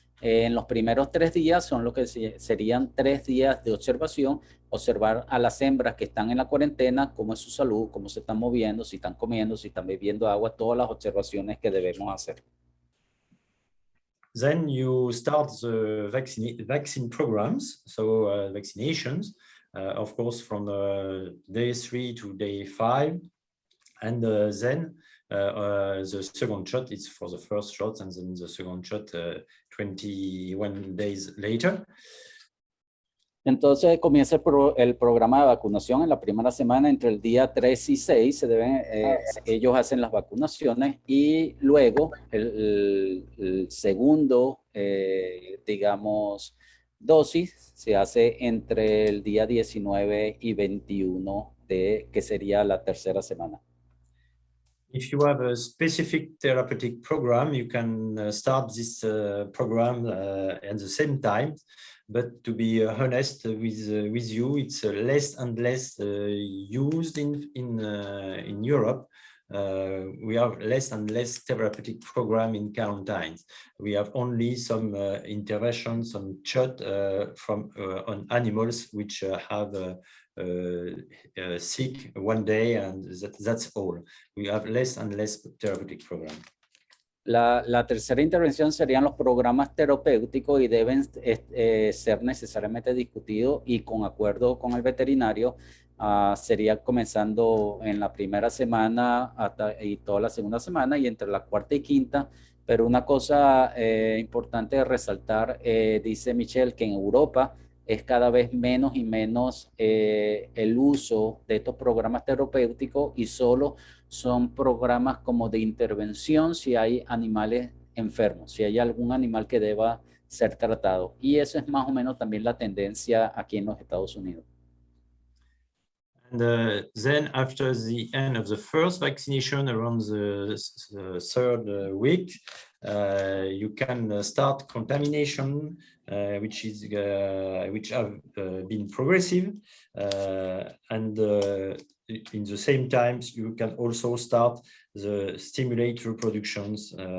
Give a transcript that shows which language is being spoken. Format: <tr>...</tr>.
<es>En los primeros 3 días son lo que serían 3 días de observación, observar a las hembras que están en la cuarentena, cómo es su salud, cómo se están moviendo, si están comiendo, si están bebiendo agua, todas las observaciones que debemos hacer.</es> <en>Then you start the vaccine programs, so vaccinations, of course, from day 3 to day 5. And then the second shot is for the first shot, and then the second shot 21 days later.</en> <es>Entonces comienza el programa de vacunación en la primera semana, entre el día 3 y 6 ellos hacen las vacunaciones y luego el segundo, digamos, dosis se hace entre el día 19 y 21 que sería la tercera semana.</es> <en>If you have a specific therapeutic program, you can start this program at the same time. But to be honest with you, it's less and less used in Europe. we have less and less therapeutic program in quarantines. We have only some interventions, some shot on animals which have sick one day, and that's all. We have less and less therapeutic program.</en> <es>La tercera intervención serían los programas terapéuticos y deben ser necesariamente discutidos y con acuerdo con el veterinario. Sería comenzando en la primera semana y toda la segunda semana y entre la cuarta y quinta. Pero una cosa importante de resaltar, dice Michel, que en Europa es cada vez menos y menos el uso de estos programas terapéuticos y solo son programas como de intervención si hay animales enfermos, si hay algún animal que deba ser tratado. Y eso es más o menos también la tendencia aquí en los Estados Unidos.</es> <en>And then after the end of the first vaccination around the third week, you can start contamination, which have been progressive, and in the same times you can also start the stimulate reproductions</en>